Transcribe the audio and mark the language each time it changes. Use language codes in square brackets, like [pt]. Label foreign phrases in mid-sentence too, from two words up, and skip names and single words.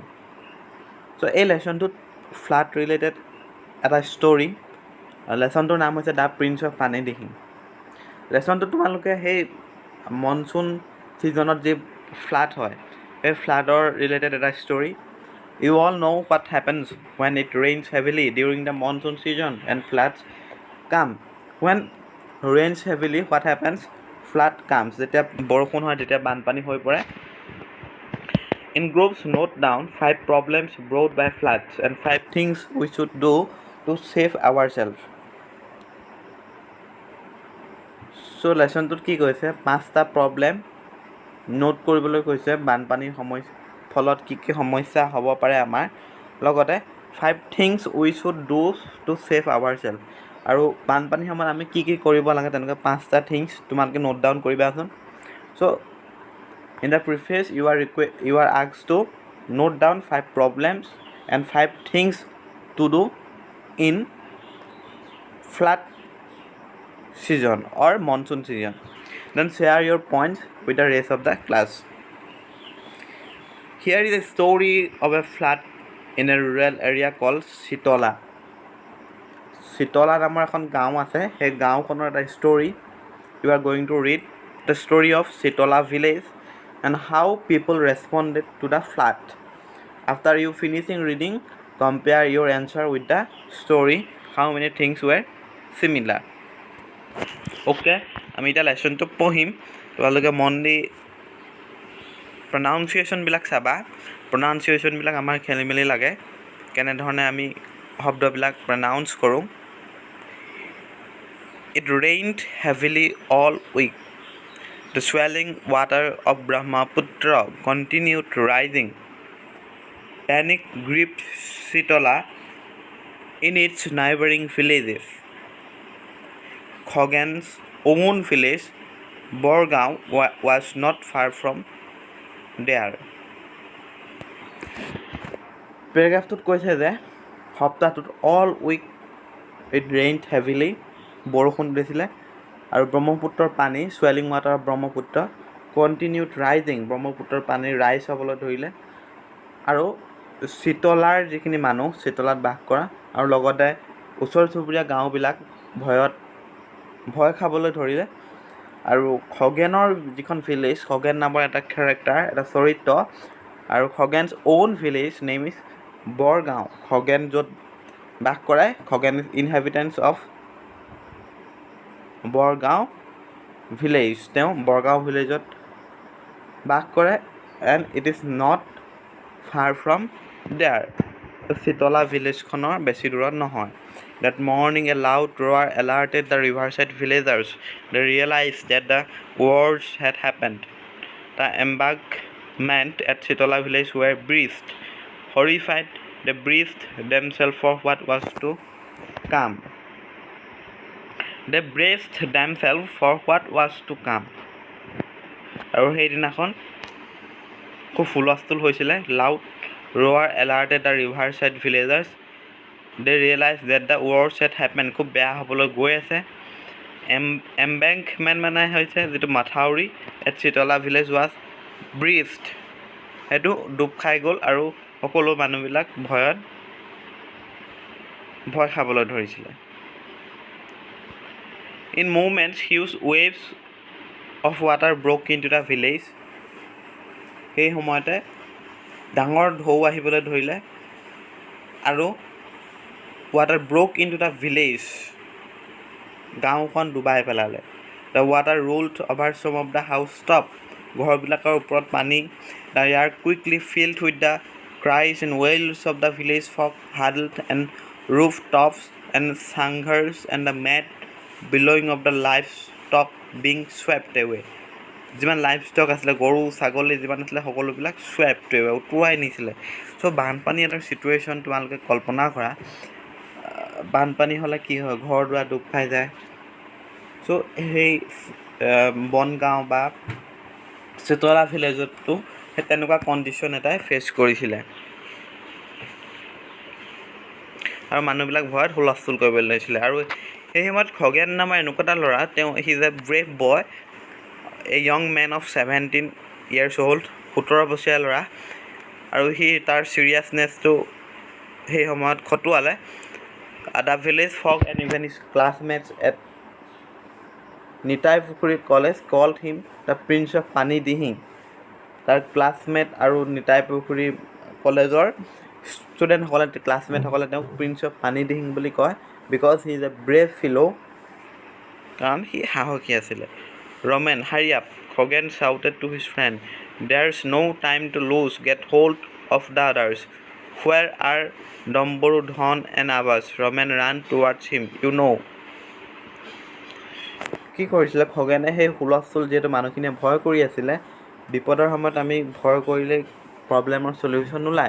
[as] চ' এই লেচনটোত [en] flood related [as] এটা ষ্টৰী। লেচনটোৰ নাম হৈছে দ্য প্ৰিন্স অফ পানিদিহিং। লেচনটোত তোমালোকে সেই [en] monsoon seasonত [as] যি ফ্লাড হয় সেই [en] floodৰ related [as] এটা ষ্টৰী। [en] you all know what happens when it rains heavily during the monsoon season and floods come. When rains heavily, what happens? Flood comes. [as] যেতিয়া বৰষুণ হয় তেতিয়া বানপানী হৈ পৰে। [en] In groups, note down 5 problems brought by floods and 5 things we should do to save ourselves. [as] So লেচনটোত কি কৈছে? 5টা [en] problem note [as] কৰিবলৈ কৈছে। বানপানীৰ ফলত কি কি সমস্যা হ'ব পাৰে আমাৰ, লগতে [en] 5 things we should do to save ourselves. [as] আৰু বানপানীৰ সময়ত আমি কি কি কৰিব লাগে তেনেকৈ 5টা থিংছ তোমালোকে [en] note down [as] কৰিবাচোন। [en] চ' in the preface you are asked to note down 5 problems and 5 things to do in flood season or monsoon season. Then share your points with the rest of the class. Here is a story of a flood in a rural area called Sitola. [as] Sitola নামৰ এখন গাঁও আছে। সেই গাঁওখনৰ এটা [en] story you are going to read. The story of Sitola village and how people responded to the flood. After you finishing reading, compare your answer with the story. How many things were similar? [as] Okay, আমি এতিয়া লেচনটো পঢ়িম। তোমালোকে মন দি প্ৰনাউন্সিয়েশ্যনবিলাক চাবা। প্ৰনাউন্সিয়েশ্যনবিলাক আমাৰ খেলি মেলি লাগে, কেনেধৰণে আমি শব্দবিলাক প্ৰনাউন্স কৰোঁ। [en] It rained heavily all week. The swelling water of Brahmaputra continued rising. Panic gripped Sitola in its neighboring villages. Khoghan's own village, Borgaon, was not far from there. [as] পেৰাগ্ৰাফটোত কৈছে যে সপ্তাহটোত [en] all week it rained heavily, [as] বৰষুণ দিছিলে, আৰু ব্ৰহ্মপুত্ৰৰ পানী [en] swelling water of ব্ৰহ্মপুত্ৰ continued rising, [as] ব্ৰহ্মপুত্ৰৰ পানী ৰাইজ হ'বলৈ ধৰিলে, আৰু চিতলাৰ যিখিনি মানুহ চিতলাত বাস কৰা আৰু লগতে ওচৰ চুবুৰীয়া গাঁওবিলাক ভয় খাবলৈ ধৰিলে। আৰু খগেনৰ যিখন ভিলেজ, খগেন নামৰ এটা কেৰেক্টাৰ, এটা চৰিত্ৰ, আৰু [en] Khagen's own village name is বৰগাঁও। খগেন [as] য'ত বাস কৰে, [en] Khagen is inhabitants of বৰগাঁও village। [as] তেওঁ বৰগাঁও ভিলেজত বাস কৰে। [en] and it is not far from there. [as] চিতলা ভিলেজখনৰ বেছি দূৰত নহয়। [en] That morning a loud roar alerted the riverside villagers. They realized that the worst had happened. The embankment at Sitola village were breached. Horrified, they braced themselves for what was to come. [as] আৰু সেইদিনাখন খুব হুলস্থুল হৈছিলে। [en] Loud roar alerted the riverside villagers. They realized that the worst had happened. [as] খুব বেয়া হ'বলৈ গৈ আছে। Embankment মানে হৈছে যিটো মাথাউৰি, [en] at Sitola village was breached. [as] সেইটো ডুব খাই গ'ল আৰু সকলো মানুহবিলাক ভয় খাবলৈ ধৰিছিলে। [en] In moments, huge waves of water broke into the village. [as] সেই সময়তে ডাঙৰ ঢৌ আহিবলৈ ধৰিলে আৰু [en] water broke into the village. [as] গাঁওখন ডুবাই পেলালে. [en] The water rolled over some of the house top. [as] ঘৰবিলাকৰ ওপৰত পানী. [en] The air quickly filled with the cries and wails of the village folk huddled and rooftops and sangars and the mad bellowing of the livestock being swept away. [as] যিমান [en] life stock [as] আছিলে গৰু ছাগলী যিমান আছিলে সকলোবিলাক [en] swept away, [as] উটুৱাই নিছিলে. চ' বানপানী এটা চিটুৱেশ্যন তোমালোকে কল্পনা কৰা. বানপানী হ'লে কি হয়, ঘৰ দুৱাৰ ডুব খাই যায়. চ' সেই বনগাঁও বা চিতলা ভিলেজতো সেই তেনেকুৱা কণ্ডিশ্যন এটাই ফেচ কৰিছিলে আৰু মানুহবিলাক ভয়ত হুলস্থুল কৰিবলৈ লৈছিলে. আৰু সেই সময়ত খগেন নামৰ এনেকুৱা এটা ল'ৰা, তেওঁ [en] he is a brave boy, a young man of 17 years old, [as] 17 বছৰীয়া ল'ৰা. আৰু সি তাৰ চিৰিয়াছনেছটো সেই সময়ত খটুৱালে. [en] The village folk and even his classmates at Nitai Pukhuri College called him the Prince of Panidihing. [as] তাৰ ক্লাছমেট আৰু নিতাই পুখুৰী কলেজৰ ষ্টুডেণ্টসকলে, ক্লাছমেটসকলে তেওঁক প্ৰিন্স অফ পানীদিহিং বুলি কয়, [en] because he is a brave fellow', [as] কাৰণ সি সাহসী আছিলে. [en] ৰমেন, hurry up, খগেন shouted to his friend. There's no time to lose. Get hold of the others. Where are Domboru, Dhon and Abbas? Roman ran towards him. You know. [as] কি কৰিছিলে খগেনে? সেই হুলস্থুল যিহেতু মানুহখিনিয়ে ভয় কৰি আছিলে, বিপদৰ সময়ত আমি ভয় কৰিলে [en] problemৰ solution [as] নোলায়.